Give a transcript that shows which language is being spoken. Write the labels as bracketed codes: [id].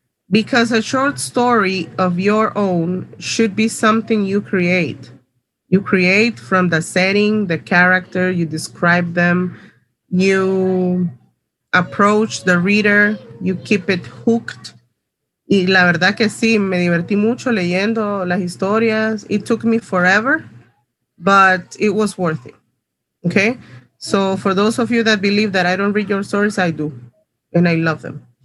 [en] Because a short story of your own should be something you create. You create from the setting, the character, you describe them, you approach the reader, you keep it hooked. [es] Y la verdad que sí, me divertí mucho leyendo las historias. [en] It took me forever, but it was worth it. Okay? So for those of you that believe that I don't read your stories, I do. And I love them.